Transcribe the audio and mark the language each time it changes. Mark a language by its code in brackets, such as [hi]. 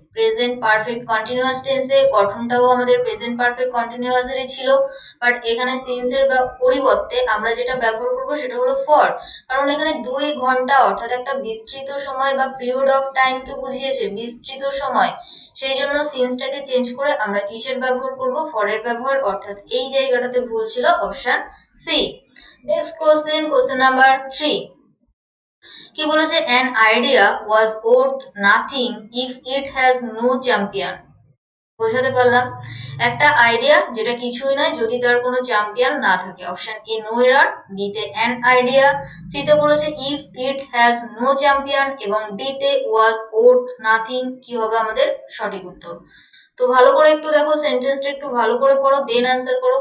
[bn] Present perfect continuous টেন্সে গঠনটাও আমাদের present perfect কন্টিনিউয়াসেরই ছিল, বাট এখানে সিন্সের পরিবর্তে আমরা যেটা ব্যবহার করব সেটা হলো ফর। কারণ এখানে 2 ঘন্টা অর্থাৎ একটা বিস্তৃত সময় বা পিরিয়ড অফ টাইমকে বুঝিয়েছে, বিস্তৃত সময়, সেই জন্য সিন্সটাকে চেঞ্জ করে আমরা কিসের ব্যবহার করব, ফরের ব্যবহার, অর্থাৎ এই জায়গাটাতে ভুল ছিল option C. Next question, question number 3। কি বলেছে, [en] an idea was worth nothing if it has no champion। [bn] বোঝাতে পারলাম, একটা আইডিয়া যেটা কিছুই নয় যদি তার কোনো চ্যাম্পিয়ন না থাকে। Option A no error, B তে অ্যান আইডিয়া, সি তে বলেছে [en] if it has no champion [bn] এবং ডি তে [en] Was worth nothing. [bn] কি হবে আমাদের সঠিক উত্তর। তো ভালো করে একটু দেখো সেন্টেন্সটা, একটু ভালো করে পড়ো, দেন অ্যান্সার করো।